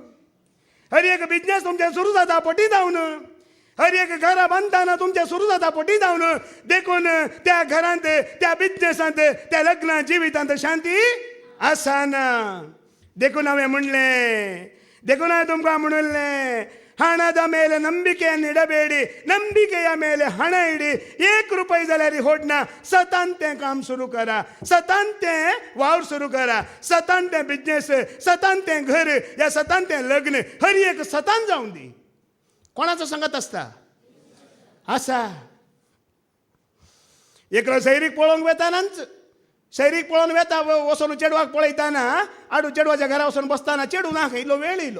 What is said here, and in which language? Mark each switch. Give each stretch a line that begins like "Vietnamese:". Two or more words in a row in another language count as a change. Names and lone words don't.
Konkani: हर एक बिजनेस तुमचें सुरू जाता पोटी जावन. हर एक घरा बांदतना तुमचें सुरू जाता पोटी जावन. देखून त्या घरांत, त्या बिजनेसांत, त्या लग्ना जिवितांत शांती आसाना. देखून हांवें म्हणलें, देखून हांवें तुमकां म्हणलें,
Kannada: ಹಣದ ಮೇಲೆ ನಂಬಿಕೆಯನ್ನು ಇಡಬೇಡಿ, ನಂಬಿಕೆಯ ಮೇಲೆ ಹಣ ಇಡಿ.
Konkani: 1 रुपये जाल्यार होडना. सतांते काम सुरू करा, सतांते वावर सुरू करा, सतांते बिजनेस, सतांते घर, या सतांते लग्न, हर एक सतान जाऊन दी. कोणाचं सांगत असता असा. एक सैरीक पळोवंक वेतानाच, सैरीक पळोवन वेता वचून चेडवाक पळयताना, आडू चेडवाच्या घरा वचून बसताना चेडू ना इल्लो वेळ येयलो.